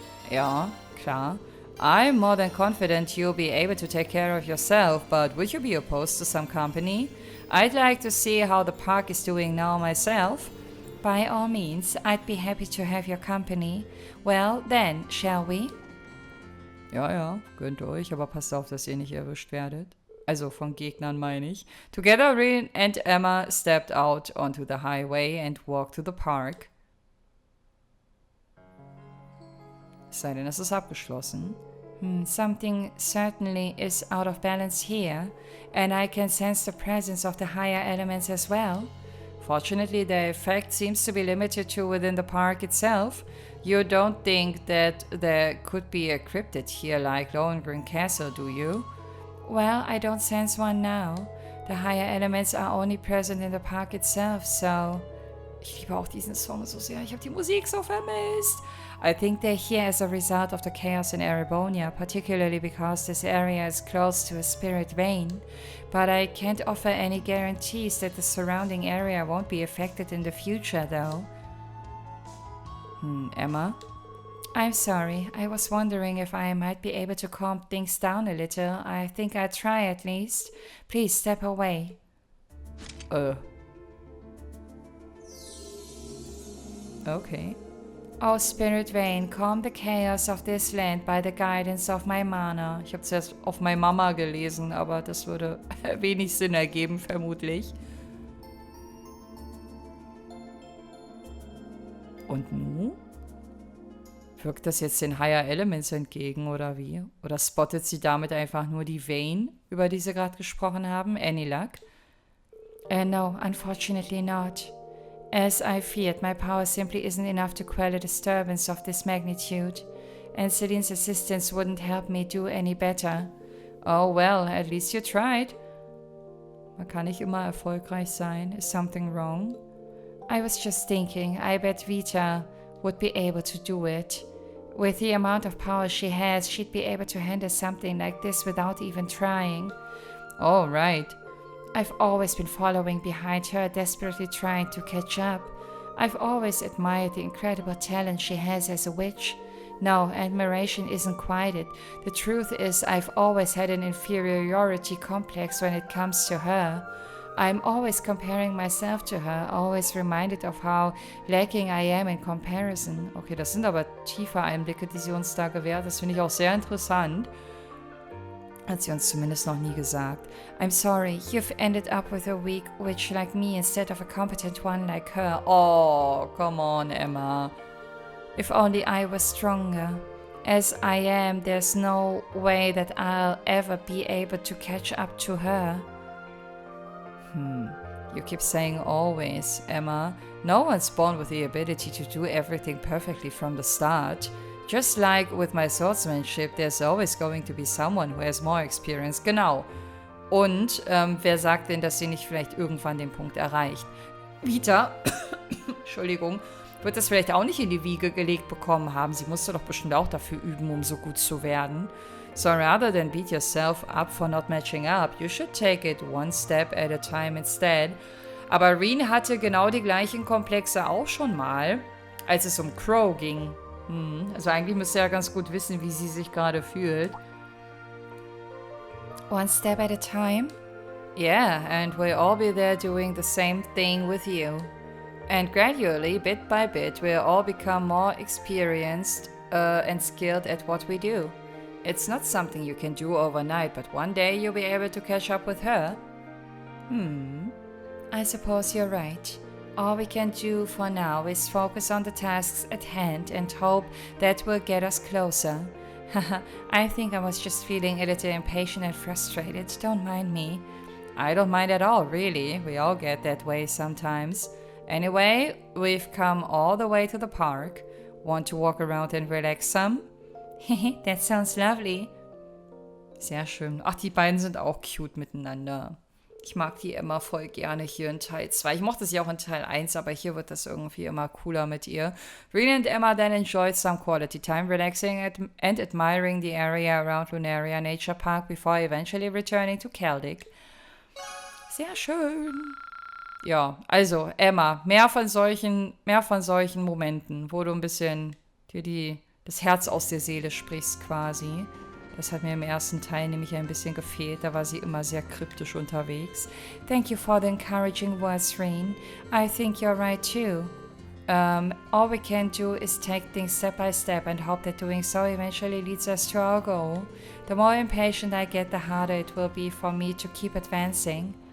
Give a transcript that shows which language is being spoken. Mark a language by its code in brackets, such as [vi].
[de] Ja, klar. [en] I'm more than confident you'll be able to take care of yourself, but would you be opposed to some company? I'd like to see how the park is doing now myself. By all means, I'd be happy to have your company. Well, then, shall we? [de] Ja, gönnt euch, aber passt auf, dass ihr nicht erwischt werdet. Also von Gegnern meine ich. [en] Together, Rin and Emma stepped out onto the highway and walked to the park. [de] Es sei denn, es ist abgeschlossen. [en] Something certainly is out of balance here, and I can sense the presence of the higher elements as well. Fortunately, the effect seems to be limited to within the park itself. You don't think that there could be a cryptid here like Lohengrin Castle, do you? Well, I don't sense one now. The higher elements are only present in the park itself, so... [de] Ich liebe auch diesen Song so sehr. Ich habe die Musik so vermisst. [en] I think they're here as a result of the chaos in Erebonia, particularly because this area is close to a spirit vein. But I can't offer any guarantees that the surrounding area won't be affected in the future, though. Emma? I'm sorry. I was wondering if I might be able to calm things down a little. I think I'll try at least. Please step away. Okay. Oh, Spirit Vein, calm the chaos of this land by the guidance of my mana. [de] Ich habe zuerst auf meine Mama gelesen, aber das würde wenig Sinn ergeben, vermutlich. Und nun? Wirkt das jetzt den Higher Elements entgegen, oder wie? Oder spottet sie damit einfach nur die Vein, über die sie gerade gesprochen haben? [en] Any luck? No, unfortunately not. As I feared, my power simply isn't enough to quell a disturbance of this magnitude, and Celine's assistance wouldn't help me do any better. Oh well, at least you tried. [de] Man kann nicht immer erfolgreich sein. [en] Is something wrong? I was just thinking, I bet Vita would be able to do it. With the amount of power she has, she'd be able to handle something like this without even trying. Oh, right. I've always been following behind her, desperately trying to catch up. I've always admired the incredible talent she has as a witch. No, admiration isn't quite it. The truth is, I've always had an inferiority complex when it comes to her. I'm always comparing myself to her, always reminded of how lacking I am in comparison. [de] Okay, das sind aber tiefe Einblicke, die sie uns da gewährt. Das finde ich auch sehr interessant. Hat sie uns zumindest noch nie gesagt. [en] I'm sorry, you've ended up with a weak witch like me instead of a competent one like her. Oh, come on, Emma. If only I was stronger. As I am, there's no way that I'll ever be able to catch up to her. You keep saying always, Emma. No one's born with the ability to do everything perfectly from the start. Just like with my swordsmanship, there's always going to be someone who has more experience. [de] Genau. Und wer sagt denn, dass sie nicht vielleicht irgendwann den Punkt erreicht? Vita, Entschuldigung, wird das vielleicht auch nicht in die Wiege gelegt bekommen haben. Sie musste doch bestimmt auch dafür üben, um so gut zu werden. [en] So rather than beat yourself up for not matching up, you should take it one step at a time instead. [de] Aber Rin hatte genau die gleichen Komplexe auch schon mal, als es um Crow ging. Also eigentlich müsste er ja ganz gut wissen, wie sie sich gerade fühlt. [en] One step at a time? Yeah, and we'll all be there doing the same thing with you. And gradually, bit by bit, we'll all become more experienced and skilled at what we do. It's not something you can do overnight, but one day you'll be able to catch up with her. I suppose you're right. All we can do for now is focus on the tasks at hand and hope that will get us closer. I think I was just feeling a little impatient and frustrated, don't mind me. I don't mind at all, really. We all get that way sometimes. Anyway, we've come all the way to the park. Want to walk around and relax some? That sounds lovely. [de] Sehr schön. Ach, die beiden sind auch cute miteinander. Ich mag die Emma voll gerne hier in Teil 2. Ich mochte sie auch in Teil 1, aber hier wird das irgendwie immer cooler mit ihr. [en] Rena and Emma then enjoyed some quality time, relaxing and admiring the area around Lunaria Nature Park before eventually returning to Celtic. [de] Sehr schön. Ja, also Emma, mehr von solchen Momenten, wo du ein bisschen dir das Herz aus der Seele sprichst quasi. Das hat mir im ersten Teil nämlich ein bisschen gefehlt. Da war sie immer sehr kryptisch unterwegs. [en] Thank you for the encouraging words, Reen. I think you're right too. All we can do is take things step by step and hope that doing so eventually leads us to our goal. The more impatient I get, the harder it will be for me to keep advancing.